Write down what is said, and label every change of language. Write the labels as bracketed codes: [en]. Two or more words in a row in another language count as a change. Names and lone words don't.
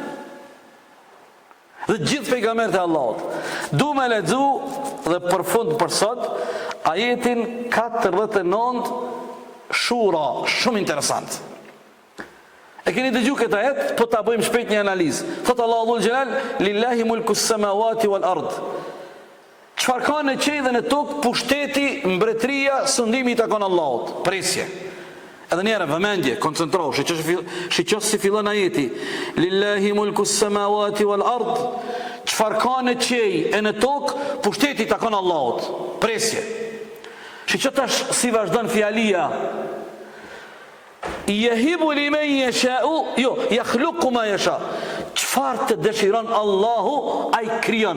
[sq] Dhe gjithë pejgamberët e Allahut. Du me lexu dhe përfund për sot ajetin 49 Shura, shumë interesant. E keni dëgju këtë ajet, po ta bëjmë shpejt një analizë. Thotë Allahu [ar] ذو الجلال, لله ملك السماوات والأرض. [sq] Çfarë ka në qiell dhe në tokë, pushteti, mbretëria, sundimi i takon Allahut. Presje. Edhe njëherë vëmendje, koncentrohu, shiqo si fillon ajeti. [ar] لله ملك السماوات والأرض. [sq] Çfarë ka në qiell e në tokë, pushteti i takon Allahut. Presje. Shiqo tash si vazhdon fjalia. [ar] يهب لمن يشاء, [sq] jo, [ar] يخلق ما يشاء. [sq] Çfarë të dëshiron Allahu, ai krijon.